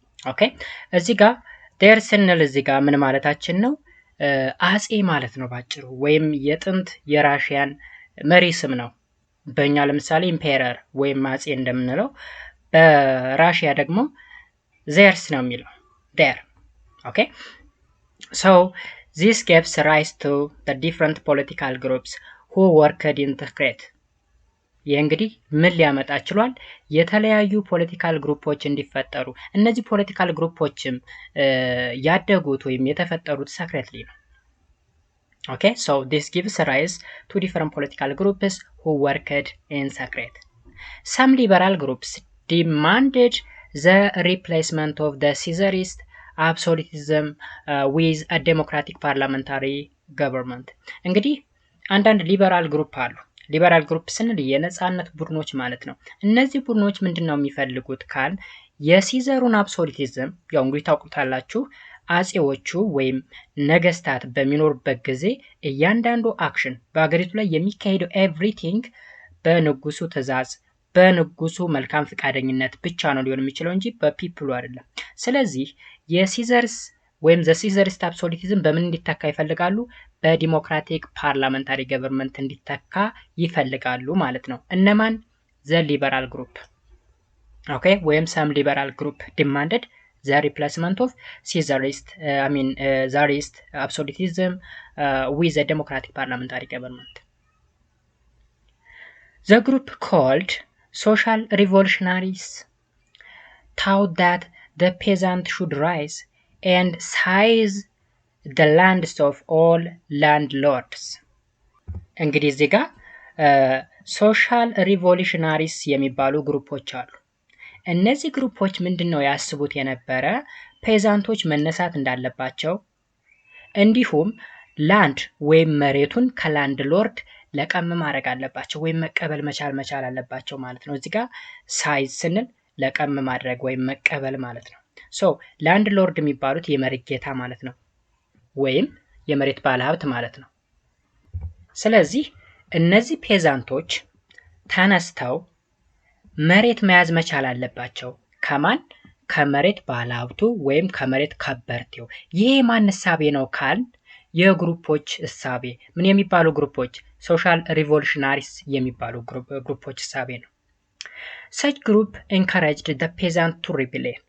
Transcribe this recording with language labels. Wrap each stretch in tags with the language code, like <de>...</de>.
<am>ኦኬ እዚህ ጋር there ስንል እዚህ ጋር ምን ማለታችን ነው? አጼ ማለት ነው ባጭሩ፣ ወይም የጥንት የራሽያን መሪ ስም ነው። በእኛ ለምሳሌ ኢምፔረር ወይም አጼ እንደምንለው በራሽያ ደግሞ ዜርስ ነው የሚለው there.</am> <en>okay so this gives rise to the different political groups who worked in secret.</en> <am>የእንግዲህ ምን ሊያመጣ ችሏል? የተለያዩ ፖለቲካል ግሩፖች እንዲፈጠሩ። እነዚህ ፖለቲካል ግሩፖችም ያደጉት ወይም የተፈጠሩት ሰክሬትሊ ነው።</am> <en>okay so this gives rise to different political groups who worked in secret. Some liberal groups demanded the replacement of the Caesarist absolutism with a democratic parliamentary government.</en> <am>እንግዲህ አንዳንድ ሊበራል ግሩፕ አሉ። ሊበራል ግሩፕ ስንል የነጻነት ቡድኖች ማለት ነው። እነዚህ ቡድኖች ምንድነው የሚፈልጉት ካል የሲዘሩን አብሶሉቲዝም ያው እንግዲህ ታውቁታላችሁ። አጼዎቹ ወይም ነገስታት በሚኖርበት ጊዜ እያንዳንዱ አክሽን በአገሪቱ ላይ የሚካሄደው ኤቭሪቲንግ በንጉሱ ትዕዛዝ በንጉሱ መልካም ፍቃደኝነት ብቻ ነው ሊሆን የሚችለው እንጂ በፒፕሉ አይደለም። ስለዚህ የሲዘርስ ወይም ዘ ሲዘሪስት አብሶሉቲዝም በምን እንዲተካ ይፈልጋሉ? በዲሞክራቲክ ፓርላመንታሪ ገቨርንመንት እንዲተካ ይፈልጋሉ ማለት ነው። እነማን?</am> <en>ዘ ሊበራል ግሩፕ ኦኬ ወይም ሰም ሊበራል ግሩፕ ዲማንድድ the replacement of Caesarist Tsarist absolutism with a democratic parliamentary government. The group called social revolutionaries thought that the peasant should rise and seize the lands of all landlords.</en> <am>እንግዲህ እዚህ ጋር ሶሻል ሪቮሉሽናሪስ የሚባሉ ግሩፖች አሉ። እነዚህ ግሩፖች ምንድነው ያስቡት የነበረ? ፔዛንቶች መነሳት እንዳለባቸው እንዲሁም ላንድ ወይም መሬቱን ከላንድ ሎርድ ለቀም ማድረግ አለባቸው ወይም መቀበል መቻል አለባቸው ማለት ነው። እዚህ ጋር ሳይዝ ስንል ለቀም ማድረግ ወይም መቀበል ማለት ነው። ሶ ላንድ ሎርድ የሚባሉት የመሬት ጌታ ማለት ነው ወይም የመሬት ባለሀብት ማለት ነው። ስለዚህ እነዚህ ፔዛንቶች ተነስተው መሬት መያዝ መቻል አለባቸው። ከማን? ከመሬት ባለሀብቱ ወይም ከመሬት ከበርቴው። ይሄ ማን እሳቤ ነው ካል የግሩፖች እሳቤ። ምን የሚባሉ ግሩፖች? ሶሻል ሪቮሉሽናሪስ የሚባሉ ግሩፖች እሳቤ ነው።</am> <en>such group encouraged the peasant to rebel.</en>